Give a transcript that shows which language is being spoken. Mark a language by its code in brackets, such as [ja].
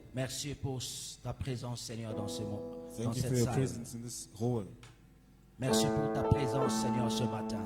[fr] Merci pour ta présence, Seigneur, dans ce monde. [en] Thank you for your presence in this hall. [fr] Merci pour ta présence, Seigneur, ce matin.